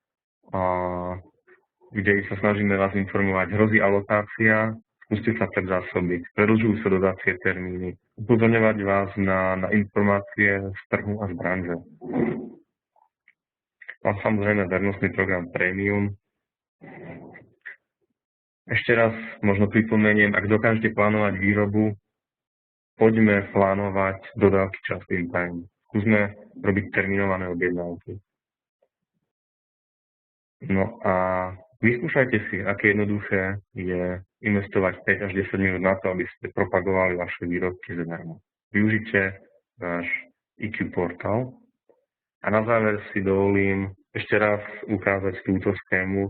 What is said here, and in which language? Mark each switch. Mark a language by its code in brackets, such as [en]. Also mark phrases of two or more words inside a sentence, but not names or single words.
[sk] Kde sa snažíme vás informovať, hrozí alokácia, skúste sa predzásobiť, predĺžujú sa dodacie termíny, upozorňovať vás na informácie z trhu a z branže. A samozrejme vernostný program Premium. Ešte raz možno pripomeniem, ak dokážete plánovať výrobu, poďme plánovať dodávky [en] just in time. [sk] Skúsme robiť terminované objednávky. No a vyskúšajte si, aké jednoduché je investovať 5 až 10 minút na to, aby ste propagovali vaše výrobky zadarmo. Využite náš EQ portál a na záver si dovolím ešte raz ukázať túto schému.